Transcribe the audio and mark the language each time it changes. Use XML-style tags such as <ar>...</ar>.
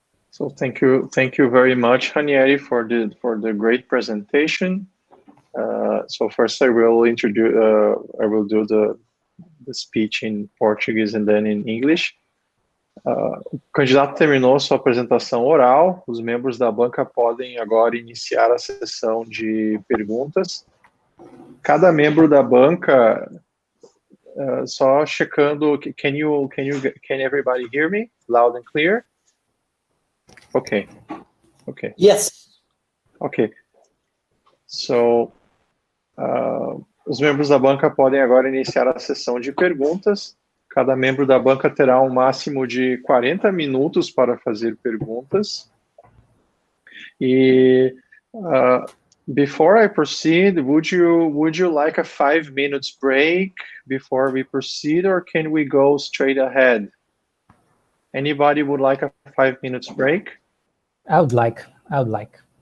<en>So thank you very much, Raniere, for the great presentation. So first I will do the speech in Portuguese and then in English.</en> <pt>O candidato terminou sua apresentação oral. Os membros da banca podem agora iniciar a sessão de perguntas. Cada membro da banca, só checando,</pt> <en>can everybody hear me loud and clear? Okay. Yes. Okay.</en> <pt>So, os membros da banca podem agora iniciar a sessão de perguntas. Cada membro da banca terá um máximo de 40 minutos para fazer perguntas.</pt> <en>E before I proceed, would you like a 5 minutes break before we proceed, or can we go straight ahead? Anybody would like a 5 minutes break? I would like.</en>